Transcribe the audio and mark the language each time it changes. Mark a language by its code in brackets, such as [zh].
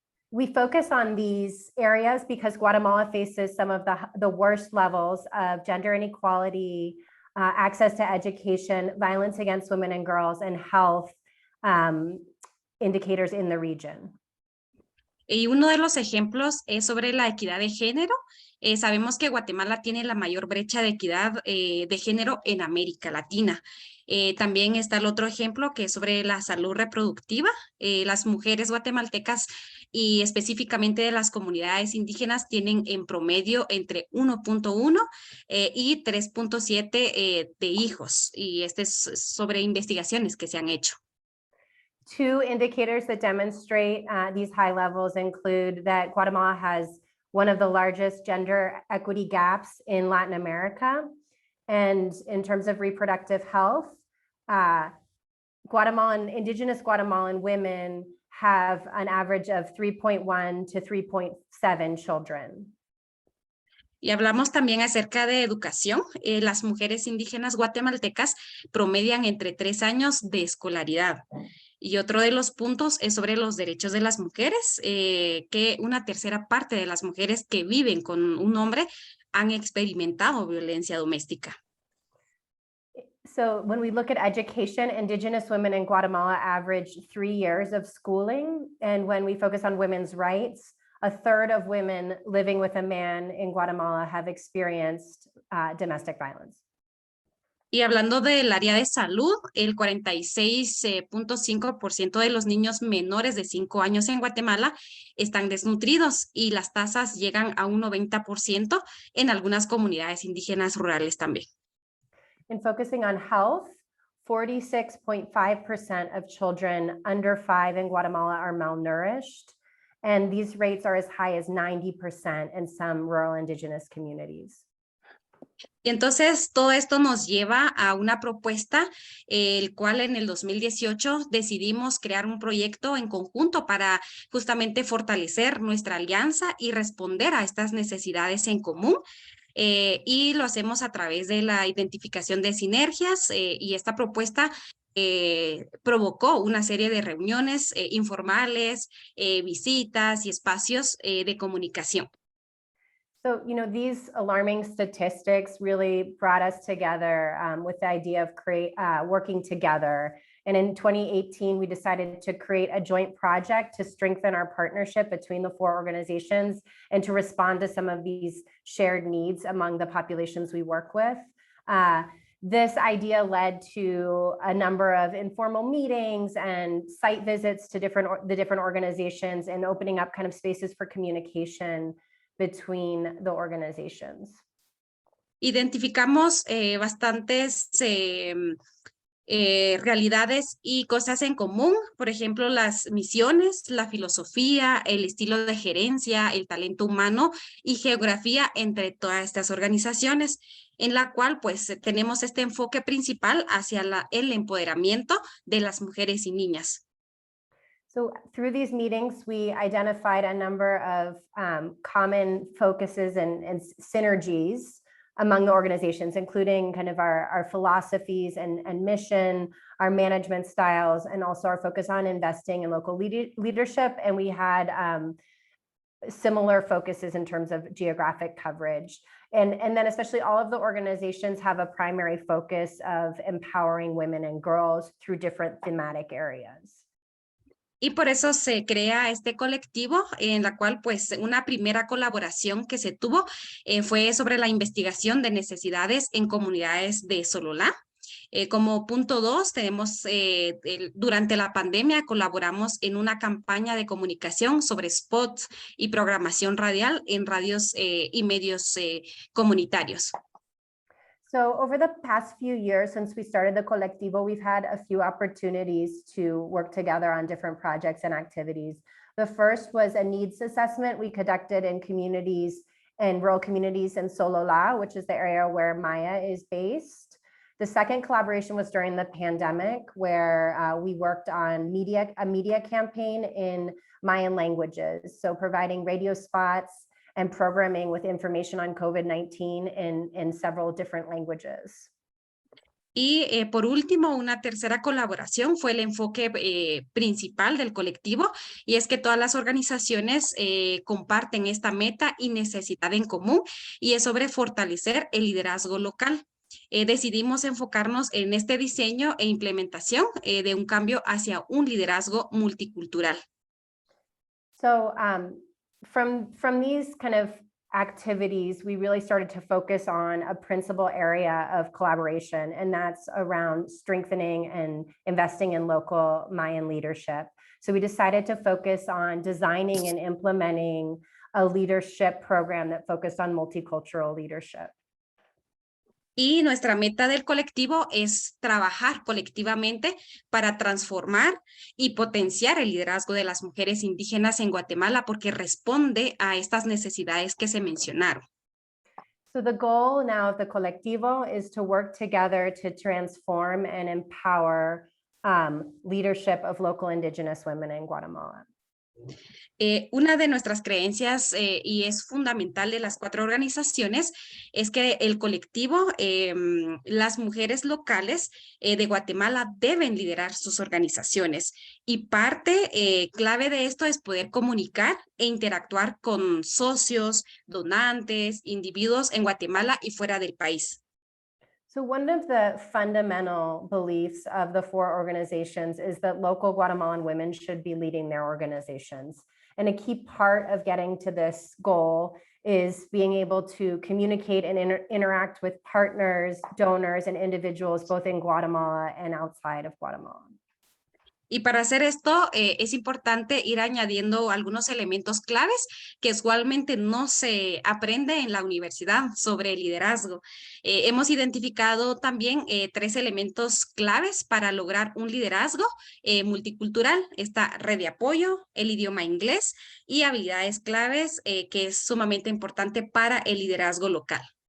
[en] We focus on these areas because Guatemala faces some of the worst levels of gender inequality, access to education, violence against women and girls, and health indicators in the region. [es] Y uno de los ejemplos es sobre la equidad de género. Sabemos que Guatemala tiene la mayor brecha de equidad de género en América Latina. También está el otro ejemplo que es sobre la salud reproductiva. Las mujeres guatemaltecas y específicamente de las comunidades indígenas tienen en promedio entre 1.1 y 3.7 de hijos. Y este es sobre investigaciones que se han hecho. [en] Two indicators that demonstrate these high levels include that Guatemala has one of the largest gender equity gaps in Latin America. And in terms of reproductive health, indigenous Guatemalan women have an average of 3.1 to 3.7 children. [es] Y hablamos también acerca de educación. Las mujeres indígenas guatemaltecas promedian entre 3 años de escolaridad. Y otro de los puntos es sobre los derechos de las mujeres, que una tercera parte de las mujeres que viven con un hombre han experimentado violencia doméstica. [en] So when we look at education, indigenous women in Guatemala average 3 years of schooling. And when we focus on women's rights, a third of women living with a man in Guatemala have experienced domestic violence. [es] Y hablando del área de salud, el 46.5% de los niños menores de 5 años en Guatemala están desnutridos y las tasas llegan a un 90% en algunas comunidades indígenas rurales también. [en] In focusing on health, 46.5% of children under 5 in Guatemala are malnourished, and these rates are as high as 90% in some rural indigenous communities. [es] Y entonces todo esto nos lleva a una propuesta, el cual en el 2018 decidimos crear un proyecto en conjunto para justamente fortalecer nuestra alianza y responder a estas necesidades en común. Y lo hacemos a través de la identificación de sinergias y esta propuesta provocó una serie de reuniones informales, visitas y espacios de comunicación. [en] So, these alarming statistics really brought us together with the idea of working together. And in 2018, we decided to create a joint project to strengthen our partnership between the 4 organizations and to respond to some of these shared needs among the populations we work with. This idea led to a number of informal meetings and site visits to the different organizations and opening up kind of spaces for communication between the organizations. [es] Identificamos bastantes realidades y cosas en común, por ejemplo, las misiones, la filosofía, el estilo de gerencia, el talento humano y geografía entre todas estas organizaciones, en la cual pues tenemos este enfoque principal hacia el empoderamiento de las mujeres y niñas. [en] So through these meetings, we identified a number of common focuses and synergies among the organizations, including kind of our philosophies and mission, our management styles, and also our focus on investing in local leadership. And we had similar focuses in terms of geographic coverage. And then especially all of the organizations have a primary focus of empowering women and girls through different thematic areas. [es] Y por eso se crea este colectivo en la cual pues una primera colaboración que se tuvo fue sobre la investigación de necesidades en comunidades de Sololá. Como punto 2 tenemos durante la pandemia colaboramos en una campaña de comunicación sobre spots y programación radial en radios y medios comunitarios. [en] So over the past few years, since we started the Colectivo, we've had a few opportunities to work together on different projects and activities. The first was a needs assessment we conducted in communities and rural communities in Sololá, which is the area where Maya is based. The second collaboration was during the pandemic, where we worked on a media campaign in Mayan languages. So providing radio spots and programming with information on COVID-19 in several different languages. [es] Y por último, una tercera colaboración fue el enfoque principal del colectivo, y es que todas las organizaciones comparten esta meta y necesidad en común, y es sobre fortalecer el liderazgo local. Decidimos enfocarnos en este diseño e implementación de un cambio hacia un liderazgo multicultural. [en] So, from these kind of activities, we really started to focus on a principal area of collaboration, and that's around strengthening and investing in local Mayan leadership. So we decided to focus on designing and implementing a leadership program that focused on multicultural leadership. [es] Y nuestra meta del colectivo es trabajar colectivamente para transformar y potenciar el liderazgo de las mujeres indígenas en Guatemala, porque responde a estas necesidades que se mencionaron. [en] So the goal now of the Colectivo is to work together to transform and empower leadership of local indigenous women in Guatemala. [es] Una de nuestras creencias y es fundamental de las 4 organizaciones es que el colectivo, las mujeres locales de Guatemala deben liderar sus organizaciones, y parte clave de esto es poder comunicar e interactuar con socios, donantes, individuos en Guatemala y fuera del país. [en] So one of the fundamental beliefs of the 4 organizations is that local Guatemalan women should be leading their organizations. And a key part of getting to this goal is being able to communicate and interact with partners, donors, and individuals both in Guatemala and outside of Guatemala. [es] Y para hacer esto es importante ir añadiendo algunos elementos claves que usualmente no se aprende en la universidad sobre el liderazgo. Hemos identificado también 3 elementos claves para lograr un liderazgo multicultural: esta red de apoyo, el idioma inglés y habilidades claves que es sumamente importante para el liderazgo local.